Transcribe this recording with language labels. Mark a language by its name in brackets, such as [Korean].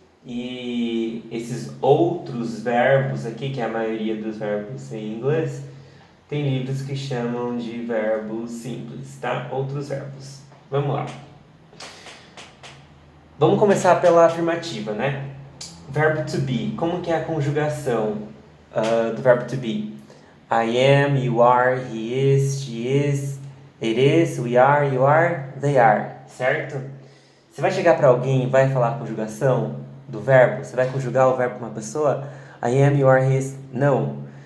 [Portuguese] E esses outros verbos aqui, que é a maioria dos verbos em inglês, tem livros que chamam de verbos simples, tá? Outros verbos. Vamos lá. Vamos começar pela afirmativa, né? Verbo to be. Como que é a conjugação do verbo to be? [English] I am, you are, he is, she is, it is, we are, you are, they are. [Portuguese] Certo? Você vai chegar para alguém e vai falar a conjugação do verbo? Você vai conjugar o verbo com uma pessoa? [English] I am, you are, he is. [Portuguese] Não.